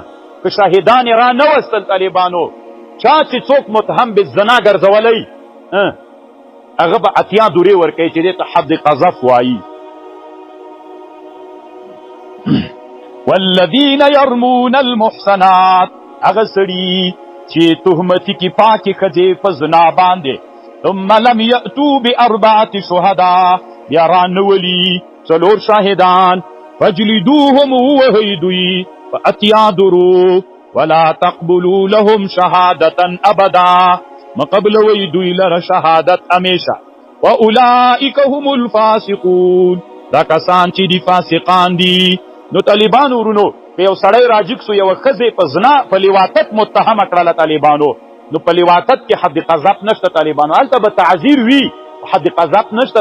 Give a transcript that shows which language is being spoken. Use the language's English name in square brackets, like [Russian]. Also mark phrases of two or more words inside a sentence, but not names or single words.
[Pashto] که شاهدان یې را نه وستل طالبانو، چا چې څوک [Arabic] متهم بالزنا [Pashto] ګرځولی، هغه به 80 دورې ورکوي چې دې ته حد قذف وایي. [Arabic] والذین یرمون المحصنات، [Pashto] هغه سړي چې تهمتي کې پاکې ښځې په زنا باندې، [Arabic] ثم لم یأتوا باربعة شهداء [Pashto] بیا را نه ولي 4 شاهدان، فجلدوهم ووهئ دوی په 80 درو، [Arabic] ولا تقبلوا لهم شهادة ابدا، [Pashto] مقبلوئ دوی لره شهادت همیشه. [Arabic] واولئک هم الفاسقون، [Pashto] دا کسان چې دي فاسقان دي. نو طالبانو ورونو که یو سړی راجګ سو، یوه ښځې په زنا په لیواتت متهمه کړله طالبانو، نو په لیواتت کې حد قذف نشته طالبانو، هلته به تعذیر وي، حد قذف نشته.